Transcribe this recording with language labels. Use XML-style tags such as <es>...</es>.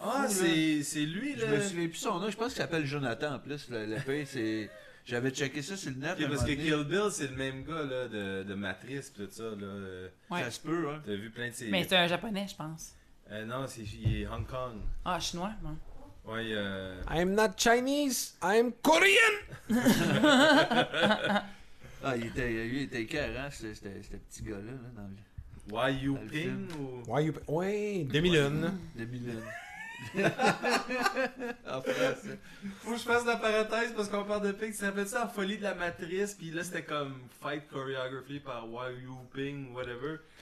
<fr>ah, là. C'est lui, là! Je me souviens plus son nom, je pense qu'il s'appelle Jonathan, en plus, le pays, c'est... J'avais checké ça sur le net. Parce que Kill Bill, c'est le même gars là, de Matrice, pis tout ça, là. Ouais. Ça se peut, hein? T'as vu plein de ses... Mais c'est un japonais, je pense. Non, il est Hong Kong. Ah, chinois, moi. Ouais,</fr> <en>I'm not Chinese, I'm Korean!</en> <fr>Ah, il était écœurant, hein, ce petit gars-là, là, dans le. Why You Ping ou. Why You Ping? Ouais, Demi-Lune. Demi-Lune. Faut que je fasse la parenthèse parce qu'on parle de Ping. Ça s'appelle ça, la folie de la matrice, pis là, c'était comme Fight Choreography par Why You Ping, whatever.</fr>